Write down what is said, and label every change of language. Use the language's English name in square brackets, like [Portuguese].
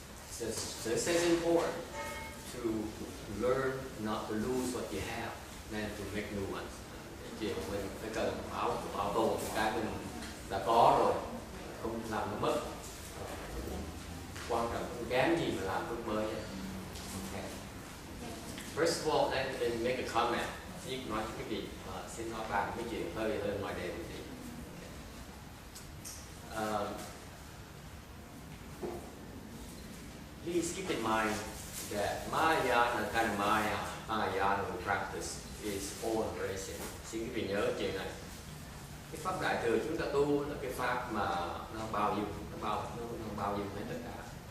[English] So it says important to learn not to lose what you have, than to make new ones. [Vietnamese] Chuyện mình phải cần bảo tồn cái mình đã có rồi, không làm nó mất. Quan trọng không kém gì mà làm phước mới. [English] Okay. First of all, let me make a comment. [Vietnamese] Xin nói cho quý vị, xin nói bàn mấy chuyện hơi ngoài đề một tí. [English] Please keep in mind that Mahayana, kind of Mahayana practice is all-embracing. [Vietnamese] Xin quý vị nhớ chuyện này. Cái pháp đại thừa chúng ta tu là cái pháp mà nó bao dung, nó bao dung hết tất cả.